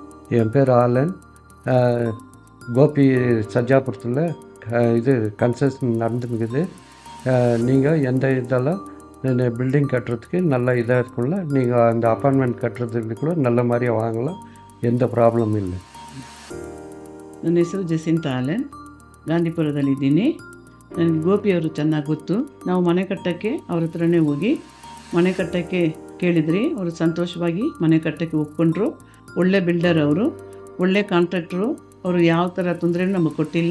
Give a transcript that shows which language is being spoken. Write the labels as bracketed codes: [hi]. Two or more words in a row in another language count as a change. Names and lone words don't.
[ta] என் பேர் ஆலன். கோபி சஜ்ஜாபுரத்தில் இது கன்ஸ்ட்ரக்ஷன் நடந்துருக்குது. நீங்கள் எந்த இதெல்லாம் பில்டிங் கட்டுறதுக்கு நல்ல இதாக இருக்கும்ல, நீங்கள் அந்த அப்பார்ட்மெண்ட் கட்டுறதுக்கு கூட நல்ல மாதிரியாக வாங்கலாம், எந்த ப்ராಬ್ಲಮ್ ಇಲ್ಲ. [kn] ನನ್ನ ಹೆಸರು ಜಸಿಂತ ಆಲನ್, ಗಾಂಧಿಪುರದಲ್ಲಿದ್ದೀನಿ. ನನಗೆ ಗೋಪಿಯವರು ಚೆನ್ನಾಗಿ ಗೊತ್ತು. ನಾವು ಮನೆ ಕಟ್ಟೋಕ್ಕೆ ಅವ್ರ ಹತ್ರನೇ ಹೋಗಿ ಮನೆ ಕಟ್ಟೋಕ್ಕೆ ಕೇಳಿದ್ರಿ. ಅವರು ಸಂತೋಷವಾಗಿ ಮನೆ ಕಟ್ಟೋಕ್ಕೆ ಒಪ್ಕೊಂಡ್ರು. ಒಳ್ಳೆ ಬಿಲ್ಡರ್ ಅವರು, ಒಳ್ಳೆ ಕಾಂಟ್ರಾಕ್ಟ್ರು. ಅವರು ಯಾವ ಥರ ತೊಂದರೆನೂ ನಮಗೆ ಕೊಟ್ಟಿಲ್ಲ.